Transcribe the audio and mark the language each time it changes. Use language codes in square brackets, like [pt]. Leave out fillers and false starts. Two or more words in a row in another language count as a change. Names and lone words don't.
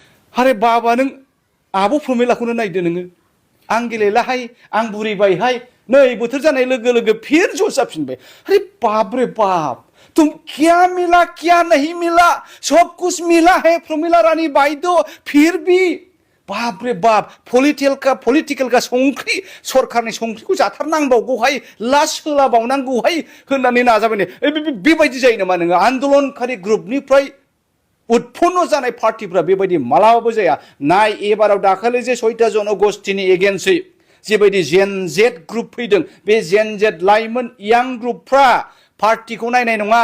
[brx] आरे बाबा नों आब' प्रमिलाखौनो नायदो नोङो आं गेलेलाहाय आं बुरिबायहाय नै बोथोर जानाय लोगो लोगो फिर जस जाफिनबाय [hi] अरे बाप रे बाप तुम क्या मिला क्या नहीं मिला सब कुछ मिला है [brx] प्रमिला रानी बायद' [hi] फिर भी बाप रे बाप [brx] पलिटिकेल का संख्रि सरकारनि संख्रिखौ जाथारनांबावगौहाय लास होलाबावनांगौहाय होननानै नाजाबाय बेबायदि जायो नामा नोङो आन्दोलनकारि ग्रुपनिफ्राय उत्पन्न जानाय पार्टीफ्रा बेबायदि मालाबाबो जाया नाय एबाराव दाखालि जे 6टा जनगोष्ठीनि एगेन्स्टै जेबायदि जेन जेड ग्रुप फैदों बे जेन जेड लाइमोन यां ग्रुपफ्रा पार्टीखौ नायनाय नङा